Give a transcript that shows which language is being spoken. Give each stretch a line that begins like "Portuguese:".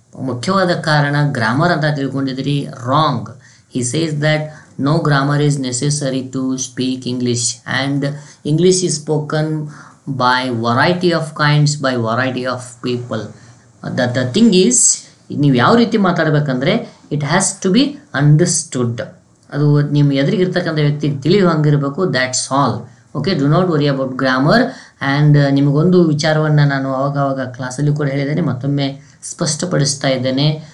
Kannada: ಮುಖ್ಯವಾದ ಕಾರಣ ಗ್ರಾಮರ್ ಅಂತ ತಿಳ್ಕೊಂಡಿದ್ರಿ.
English: Wrong. He says that no grammar is necessary to speak English, and English is spoken by variety of kinds, by variety of people. The thing is,
Kannada: ನೀವು ಯಾವ ರೀತಿ ಮಾತಾಡಬೇಕಂದ್ರೆ
English: It has to be understood.
Kannada: ಅದು ನಿಮ್ಮ ಎದುರಿಗಿರ್ತಕ್ಕಂಥ ವ್ಯಕ್ತಿಗೆ ತಿಳಿಯುವಂಗಿರಬೇಕು.
English: That's all, okay. Do not worry about grammar.
Kannada: And ನಿಮಗೊಂದು ವಿಚಾರವನ್ನು ನಾನು ಅವಾಗವಾಗ ಕ್ಲಾಸಲ್ಲಿ ಕೂಡ ಹೇಳಿದ್ದೇನೆ, ಮತ್ತೊಮ್ಮೆ ಸ್ಪಷ್ಟಪಡಿಸ್ತಾ ಇದ್ದೇನೆ.